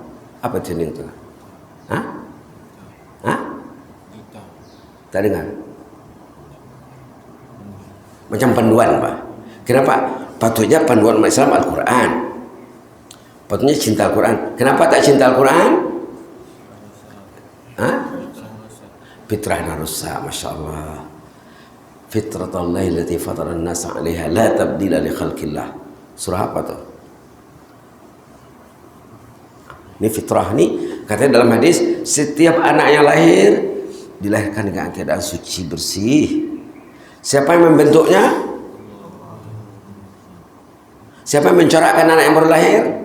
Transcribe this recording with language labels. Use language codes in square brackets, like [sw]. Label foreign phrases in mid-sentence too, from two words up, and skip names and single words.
[ms] Apa tuning itu? Hah? Hah? Tak dengar? Macam panduan, Pak. Kenapa? Patutnya panduan umat Islam Al-Quran. Patutnya cinta Al-Quran. Kenapa tak cinta Al-Quran? Hah? Fitrah rusak, [ar] ما شاء الله. فطرت الله التي فطر الناس عليها لا تبديل لخلق الله. [ms] Surah apa tuh? Ini fitrah nih, katanya dalam hadis, setiap anak yang lahir dilahirkan dengan keadaan suci bersih. Siapa yang membentuknya? Siapa yang mencorakkan anak yang baru lahir?